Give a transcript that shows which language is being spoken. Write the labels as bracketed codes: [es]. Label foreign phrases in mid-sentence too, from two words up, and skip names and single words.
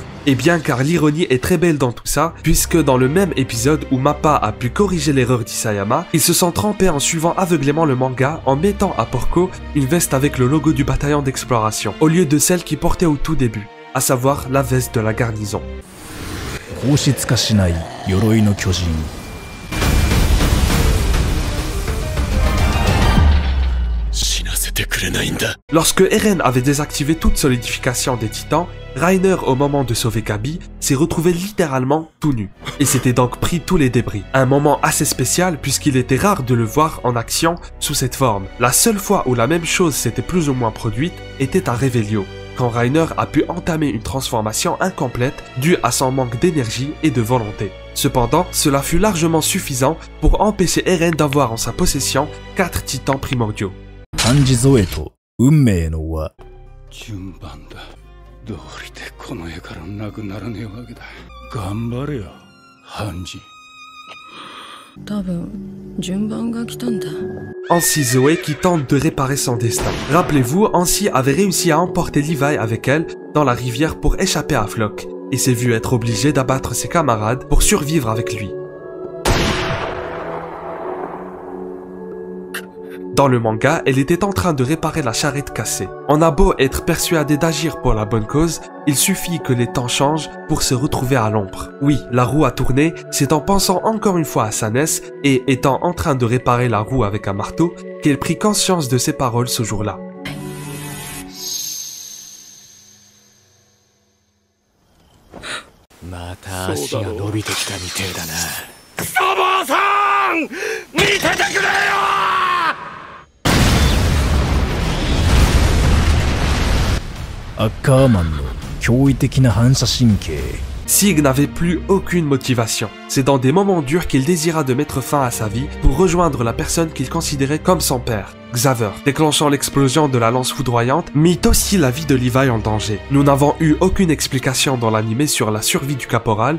[fr] Eh bien car l'ironie est très belle dans tout ça, puisque dans le même épisode où Mappa a pu corriger l'erreur d'Isayama, ils se sont trompés en suivant aveuglément le manga en mettant à Porco une veste avec le logo du bataillon d'exploration, au lieu de celle qu'il portait au tout début, à savoir la veste de la garnison. [ja] 硬質化しない鎧の巨人 [fr] Lorsque Eren avait désactivé toute solidification des titans, Reiner, au moment de sauver Gabi, s'est retrouvé littéralement tout nu, et s'était donc pris tous les débris. Un moment assez spécial puisqu'il était rare de le voir en action sous cette forme. La seule fois où la même chose s'était plus ou moins produite était à Revelio, quand Reiner a pu entamer une transformation incomplète due à son manque d'énergie et de volonté. Cependant, cela fut largement suffisant pour empêcher Eren d'avoir en sa possession 4 titans primordiaux. [ja] 漢字添えと運命の輪順番だ。どうりでこの世からなくならねえわけだ。頑張れよ、ハンジ。多分順番が来たんだ。 [fr] Ansi Zoé qui tente de réparer son destin. Rappelez-vous, Ansi avait réussi à emporter Levi avec elle dans la rivière pour échapper à Floch, et s'est vu être obligé d'abattre ses camarades pour survivre avec lui. Dans le manga, elle était en train de réparer la charrette cassée. On a beau être persuadé d'agir pour la bonne cause, il suffit que les temps changent pour se retrouver à l'ombre. Oui, la roue a tourné, c'est en pensant encore une fois à sa nièce et étant en train de réparer la roue avec un marteau qu'elle prit conscience de ses paroles ce jour-là. [ja] また足が伸びてきたみてえだな。クソ坊さん、見ててくれよ。アッカーマンの驚異的な反射神経 [fr] Sig n'avait plus aucune motivation. C'est dans des moments durs qu'il désira de mettre fin à sa vie pour rejoindre la personne qu'il considérait comme son père, Xaver, déclenchant l'explosion de la lance foudroyante, mit aussi la vie de Levi en danger. Nous n'avons eu aucune explication dans l'anime sur la survie du caporal.